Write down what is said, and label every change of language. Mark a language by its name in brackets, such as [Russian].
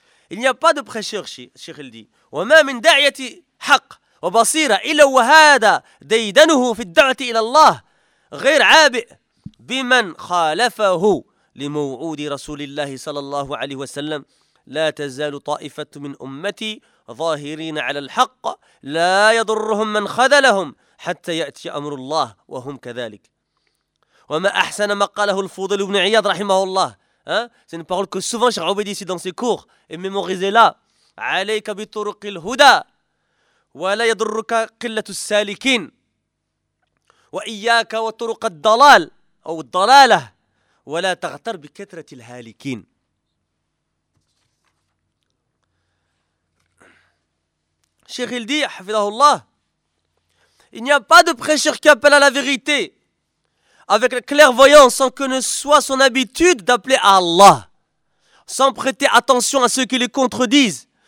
[French] Il n'y a pas de prêcheur, Cheikh il dit. [Arabic] Wa ma min da'iyati haqq wa basira illa wa hada daydanuhu fi ad-da'ati ila Allah ghayr 'abi' biman khalafahu li maw'udi Rasulillah sallallahu alayhi wa sallam la tazalu ta'ifatu min ummati ظاهرين على الحق لا يضرهم من خذلهم حتى يأتي أمر الله وهم كذلك. وما أحسن ما قاله الفضل بن عياض رحمه الله. [French] C'est une parole que souvent Cheikh Obedi ici dans ses cours et mémorisé là. [Arabic] عليك بطرق الهدى ولا يضرك قلة السالكين وإياك وطرق الضلال أو الضلالة ولا تغتر بكثرة الهالكين. [French] Cheikh il dit, hafidahullah, il n'y a pas de prêcheur qui appelle à la vérité avec la clairvoyance sans que ne soit son habitude d'appeler à Allah, sans prêter attention à ceux qui les contredisent.